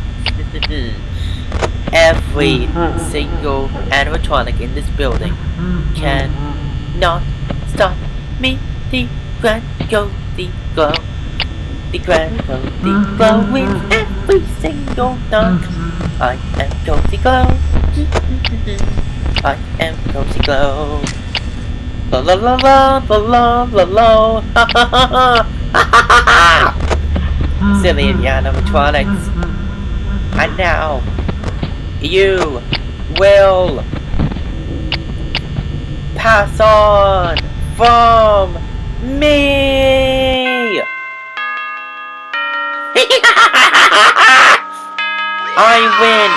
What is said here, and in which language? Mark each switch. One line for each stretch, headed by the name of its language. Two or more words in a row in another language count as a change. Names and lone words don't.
English: Every single animatronic in this building cannot stop me. The Grand Cosy Glow. The Grand Cosy Glow wins every single knock. I am Cosy Glow. I am Cosy Glow. La la la la la la la la. Ha ha ha ha ha. Silly animatronics. And now, you will pass on from me. I win.